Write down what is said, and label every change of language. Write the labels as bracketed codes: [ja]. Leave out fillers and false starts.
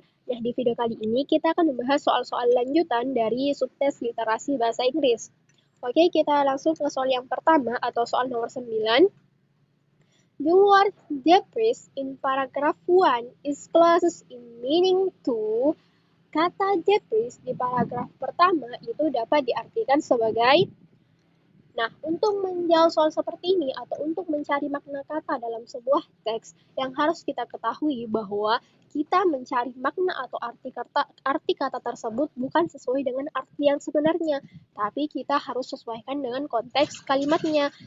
[id] Nah, di video kali ini kita akan membahas soal-soal lanjutan dari subtes literasi bahasa Inggris. Oke, kita langsung ke soal yang pertama atau soal nomor 9. [en] The word debris in paragraph 1 is closest in meaning to. [id] Kata debris di paragraf pertama itu dapat diartikan sebagai. Nah, untuk menjawab soal seperti ini atau untuk mencari makna kata dalam sebuah teks, yang harus kita ketahui bahwa kita mencari makna atau arti kata tersebut bukan sesuai dengan arti yang sebenarnya, tapi kita harus sesuaikan dengan konteks kalimatnya.